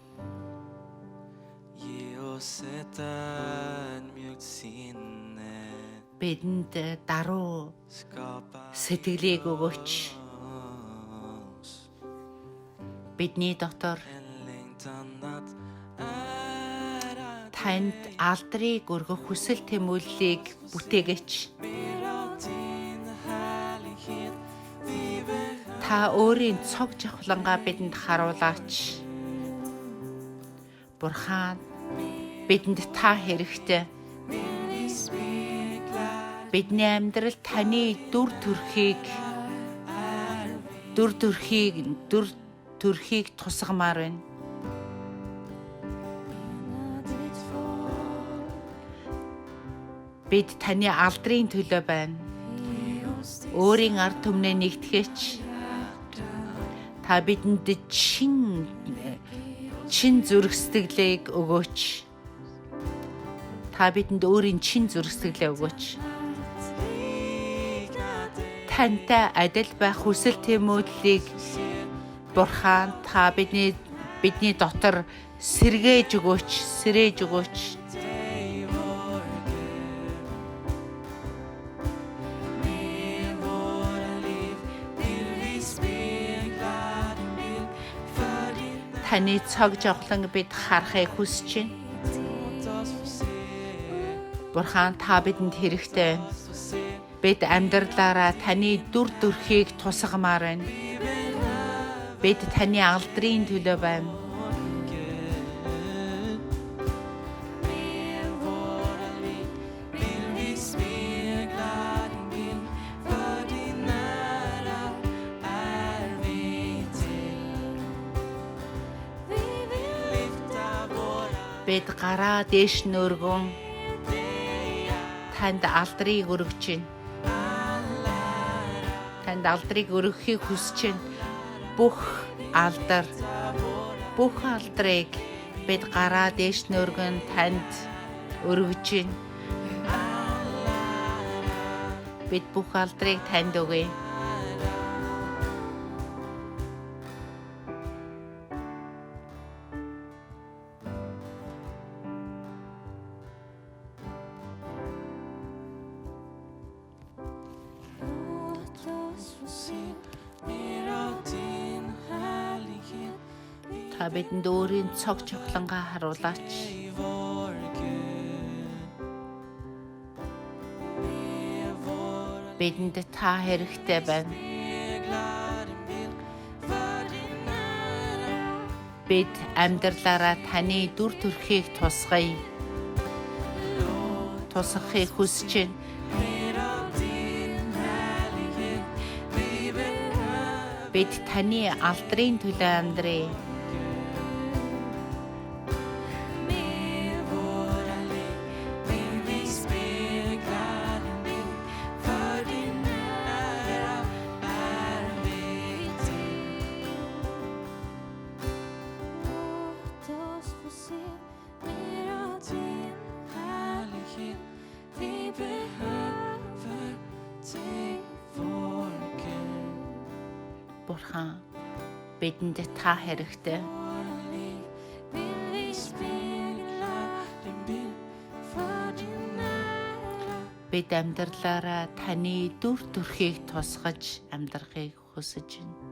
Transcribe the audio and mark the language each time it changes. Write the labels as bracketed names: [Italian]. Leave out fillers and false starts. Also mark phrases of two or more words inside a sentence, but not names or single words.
[Swedish] Ge oss ett ödmjukt sinne, [Mongolian] Бидэнд даруй [Swedish] skapa [Mongolian] сэтгэлийг өгөөч. [Swedish] oss [Mongolian] Бидний дотор [Swedish] en längtan att ära [Mongolian] танд алдрыг өргөх хүсэл тэмүүллийг бүтээгээч. [Swedish] mer av din härlighet. Vi behöver [Mongolian] Та өөрийн цог жавхлангаа бидэнд харуулаач. Бурхан бидэнд та хэрэгтэй. [Swedish] vi speglar [Mongolian] Бидний амьдрал таны дүр төрхийг тусгамаар байна. [Swedish] ditt folk. [Mongolian] Бид таны алдрын төлөө байна. [Swedish] Ge oss ditt [Mongolian] Өөрийн ард түмнээ нэгтгэж та бидэнд чин зүрх сэтгэлийг өгөөч. Та бидэнд өөрийн чин зүрх сэтгэлээ өгөөч. Тантай адил байх хүсэл тэмүүллийг Бурхан та бидний дотор сэргээж өгөөч. [Swedish] dig vår Gud. Med våra liv vill vi spegla din bild. För din [Mongolian] Таны цог жавхлан бид харахыг хүсэж байна. [Swedish] låt oss få se, [Mongolian] Бурхан та бидэнд хэрэгтэй. [Swedish] få se. [Mongolian] Бид амьдралаараа таны дүр төрхийг тусгамаар байна. Бид таны алдрын төлөө байна. [Swedish] Med våra liv vill vi spegla din bild. För din ära är vi till. Vi vill lyfta våra [Mongolian] Бид гараа дээш нөргөн танд алдрыг өргөж байна. Танд алдрыг өргөхийг хүсэж байна. Бүх алдрыг бид гараа дээш нөргөн танд өргөж байна. Бид бүх алдрыг танд өгье. [Swedish] Låt oss få se mer av din härlighet. [Mongolian] Та бидэнд өөрийн цог жавхлангаа харуулаач. [Swedish] Dig vår Gud. Med våra [Mongolian] Бидэнд та хэрэгтэй байна. [Swedish] speglar din bild. För din ära [Mongolian] Бид амьдралаараа таны дүр төрхийг тусгахыг хүсэж байна. [Swedish] mer av din härlighet. Vi behöver [Mongolian] Бид таны алдрын төлөө амьдрий. [Swedish] med våra liv vill vi spegla din bild. För din ära är vi till. Låt oss få se mer av din härlighet. Vi behöver dig, vår Gud. [Mongolian] Бурхан бидэнд та хэрэгтэй. [Swedish] Våra liv vill vi spegla din bild. För din ära [Mongolian] Бид амьдралаараа таны дүр төрхийг тусгаж амьдрахыг хүсэж байна.